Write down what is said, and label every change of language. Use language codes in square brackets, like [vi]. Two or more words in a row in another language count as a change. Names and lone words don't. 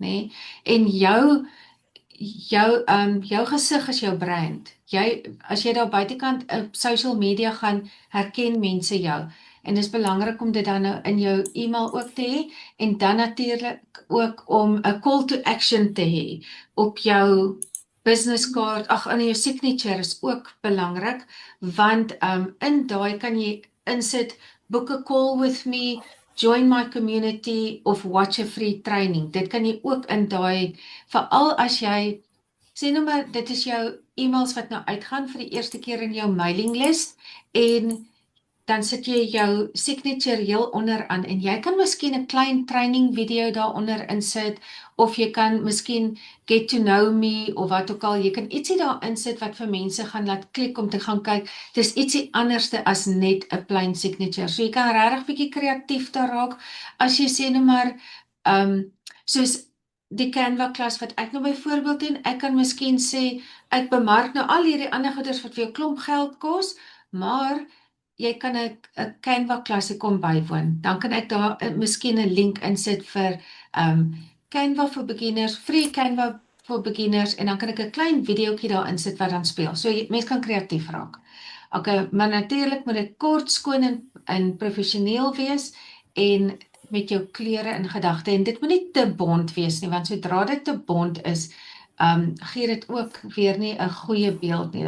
[af] Nee? En jou gesig is jou brand. As jy daar buitekant op [en] social media [af] gaan, herken mense jou. En dit is belangrik om dit dan nou in jou e-mail ook te hê en dan natuurlik ook om 'n [en] call to action [af] te hê op jou [en] business card, [af] in jou signature is ook belangrik, want in daai kan jy insit, [en] book a call with me, join my community of watch a free training. [af] Dit kan jy ook in daai, veral as jy, sê nou maar, dit is jou e-mails wat nou uitgaan vir die eerste keer in jou [en] mailing list, [af] en dan sit jy jou signature heel onderaan, en jy kan miskien 'n klein [en] training video [af] daaronder insit, of jy kan miskien [en] get to know me, [af] of wat ook al, jy kan ietsie daar insit wat vir mense gaan laat klik om te gaan kyk, dis ietsie anderste as net 'n [en] plain signature, [af] so jy kan regtig bietjie kreatief daar raak, as jy sê nou maar, soos die Canva klas wat ek nou byvoorbeeld doen, ek kan miskien sê, ek bemark nou al hierdie ander goeders wat vir jou klomp geld kos, maar jy kan 'n Canva klasie kom bywoon. Dan kan ek daar miskien 'n link insit vir [en] Canva for beginners, free Canva for beginners, [af] en dan kan ek 'n klein videoetjie daar insit wat dan speel. So mense kan kreatief raak. Okay, maar natuurlik moet dit kort, skoon en professioneel wees en met jou kleure in gedagte, en dit moet nie te bont wees nie, want sodra dit te bont is, gee dit ook weer nie 'n goeie beeld nie.